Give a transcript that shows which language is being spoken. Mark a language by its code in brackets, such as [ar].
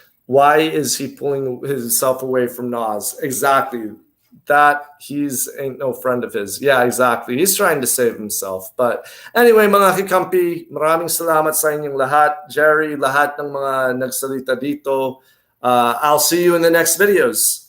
[en] Why is he pulling himself away from Nas? Exactly. That ain't no friend of his. Yeah, exactly. He's trying to save himself. But anyway, [tl] mga kakampi, maraming salamat sa inyong lahat. Jerry, lahat ng mga nagsalita dito. [en] I'll see you in the next videos.